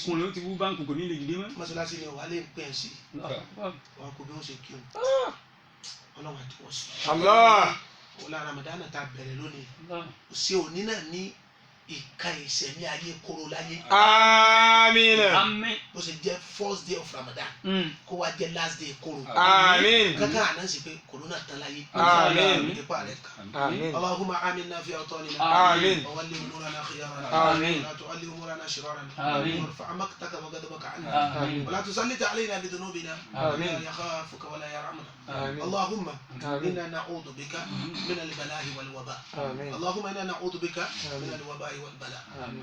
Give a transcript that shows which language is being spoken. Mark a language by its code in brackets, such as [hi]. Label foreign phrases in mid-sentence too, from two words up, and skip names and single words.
[yo] ikùn ló ti wú báńkì kò ní lè dìde mọ́. mọ́sálásí ni ọ̀wá lè pè é sí wọn kò bí wọ́n ṣe kírun ọlọ́run àti wọ́n sọ. Allah wọ́n lára Ramadan tá a bẹ̀rẹ̀ lónìí kò sí òní náà ní ìka ìṣẹ̀mí ayé kóró láyé. àmín àmín. bó ṣe jẹ́ [en] first day of Ramadan [yo] kó wá jẹ́ [en] last day [yo] kóró. àmín kankan àná sì pé kòrónà tán láyé. àmín nípa rẹ̀ kan. àmín [ar] اللهم آمنا في أوطاننا. [yo] àmín [ar] وول أمورنا خيارنا. آمين. ولا تولي أمورنا شرارنا. آمين. وارفع مقتك وغضبك عنا. آمين. ولا تسلط علينا بذنوبنا. آمين. لا يخافك ولا يرحمنا. آمين. اللهم آمين. إنا نعوذ بك من البلاء والوباء. آمين. اللهم إنا نعوذ بك من الوباء والبلاء. آمين.